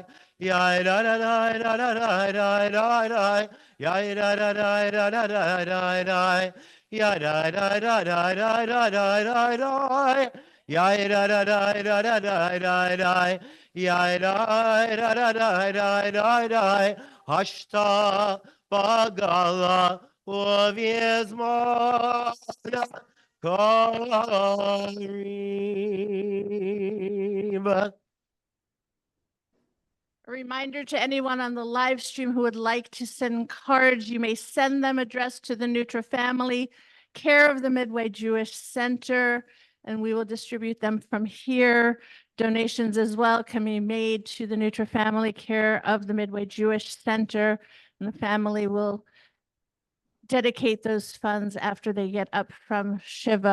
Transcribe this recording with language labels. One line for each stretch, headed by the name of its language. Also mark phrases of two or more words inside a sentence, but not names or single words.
Aramaic: Yai da da da da da da da da. Yai da da da da da da da da. Yai da da da da da da da da. Yai da da da da da da da da. Yai da da da da da da da. השתא בעגלא ובזמן קריב.
English: A reminder to anyone on the live stream who would like to send cards, you may send them addressed to the Neutra family, care of the Midway Jewish Center, and we will distribute them from here. Donations as well can be made to the Neutra family, care of the Midway Jewish Center, and the family will dedicate those funds after they get up from Shiva.